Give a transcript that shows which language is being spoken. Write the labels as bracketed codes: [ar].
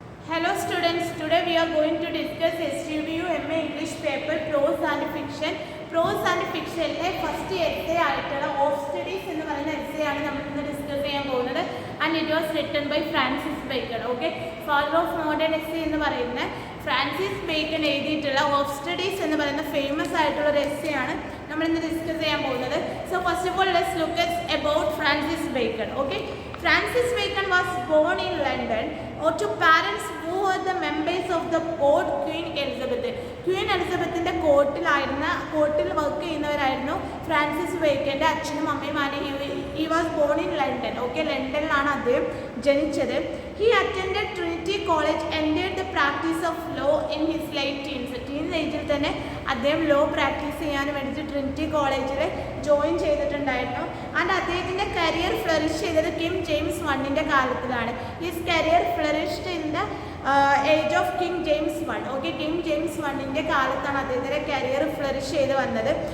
[en] Hello students, today we are going to discuss STBU MA English paper Prose and Fiction. [ml] Prose and Fiction first essay ആയിട്ടുള്ള of studies എന്ന് പറയുന്ന essay ആണ് നമ്മൾ ഇന്ന് discuss ചെയ്യാൻ പോകുന്നത്. [en] And it was written by Francis Bacon. [ml] Okay, [en] father of modern essay [ml] എന്ന് പറയുന്ന ഫ്രാൻസിസ് ബേക്കൺ എഴുതിയിട്ടുള്ള ഓഫ് സ്റ്റഡീസ് എന്ന് പറയുന്ന ഫേമസ് ആയിട്ടുള്ള ഒരു essay ആണ് നമ്മൾ ഇന്ന് ഡിസ്കസ് ചെയ്യാൻ പോകുന്നത്. [en] So first of all, let's look at about Francis Bacon. Okay, Francis Bacon was born in London to parents who were the members of the court Queen Elizabeth. [ml] Queen Elizabethന്റെ കോർട്ടിൽ work ചെയ്യുന്നവരായിരുന്നു Francis ബേക്കൻ്റെ അച്ഛനും അമ്മയുമാണ്. [en] He was born in London. Okay, [ml] ലണ്ടനിലാണ് അദ്ദേഹം ജനിച്ചത്. [en] He attended Trinity College, entered the practice of law in his late teens. [ml] ഏജിൽ തന്നെ അദ്ദേഹം law practice ചെയ്യാൻ വേണ്ടിയിട്ട് Trinity കോളേജിൽ ജോയിൻ ചെയ്തിട്ടുണ്ടായിരുന്നു. ആൻഡ് അദ്ദേഹത്തിൻ്റെ കരിയർ ഫ്ലറിഷ് ചെയ്തത് കിങ് ജെയിംസ് വണ്ണിൻ്റെ കാലത്തിലാണ്. [en] His career flourished in the age of king James one. [ml] Okay, king James വണ്ണിൻ്റെ കാലത്താണ് അദ്ദേഹത്തിൻ്റെ കരിയർ ഫ്ലറിഷ് ചെയ്ത് വന്നത്.